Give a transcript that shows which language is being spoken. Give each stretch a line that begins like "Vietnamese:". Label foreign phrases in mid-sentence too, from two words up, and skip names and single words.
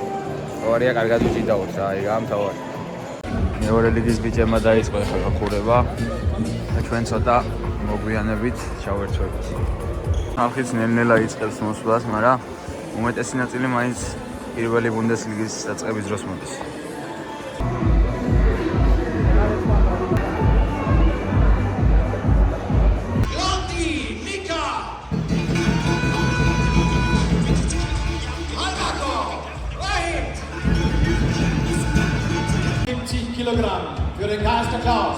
Georgian: თავარია კარგად ვიჭიდაოთ რა, ეგაა მთავარი. მეორე ლიგის ბიჭებმა დაიწყო ეხლა გახურება და ჩვენ ცოტა მოგვიანებით ჩავერთვებით. ხალხიც ნელ-ნელა იწყებს მოსვლას, მაგრამ უმეტესი ნაწილი მაინც პირველი ბუნდესლიგის დაწყების დროს მოდის.
German: Lotti Nika. Alvaro Rahim. 70 Kilogramm für den KSK Klaus.